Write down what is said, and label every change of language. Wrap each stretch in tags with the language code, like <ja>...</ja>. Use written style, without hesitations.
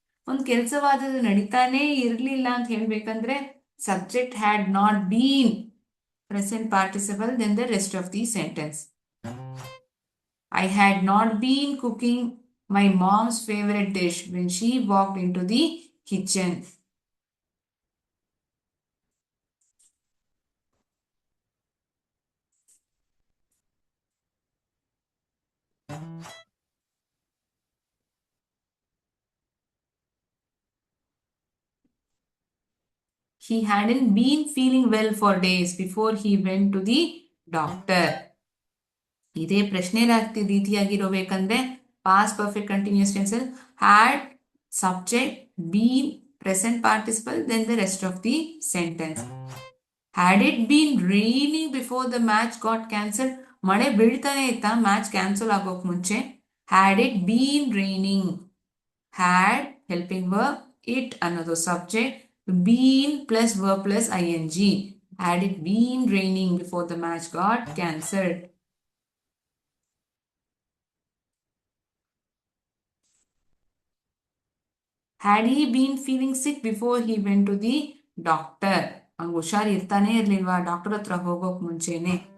<kn>ಒಂದು ಕೆಲಸವಾದದ್ದು ನಡೀತಾನೇ ಇರಲಿಲ್ಲ ಅಂತ ಹೇಳ್ಬೇಕಂದ್ರೆ</kn> <en>Subject had not been, present participle, then the rest of the sentence. I had not been cooking my mom's favorite dish when she walked into the kitchen. He hadn't been feeling well for days before he went to the doctor.</en> <kn>ಇದೇ ಪ್ರಶ್ನೆ ರೀತಿಯಾಗಿರಬೇಕಂದ್ರೆ</kn> <en>Past perfect continuous tense had subject, been, present participle, then the rest of the sentence. Had it been raining before the match got cancelled?</en> <kn>ಮಳೆ ಬೀಳ್ತಾನೆ ಇತ್ತಾ match cancel ಆಗೋಕ್ ಮುಂಚೆ?</kn> <en>Had it been raining? Had helping verb, it ಅನ್ನೋದು subject, been plus verb plus ing. Had it been raining before the match got cancelled? Had he been feeling sick before he went to the doctor?</en> <kn>ಅವ್ನಿಗೆ ಹುಷಾರ್ ಇರ್ತಾನೆ ಇರ್ಲಿಲ್ವಾ doctor ಹತ್ರ ಹೋಗೋಕ್ ಮುಂಚೆನೆ?</kn>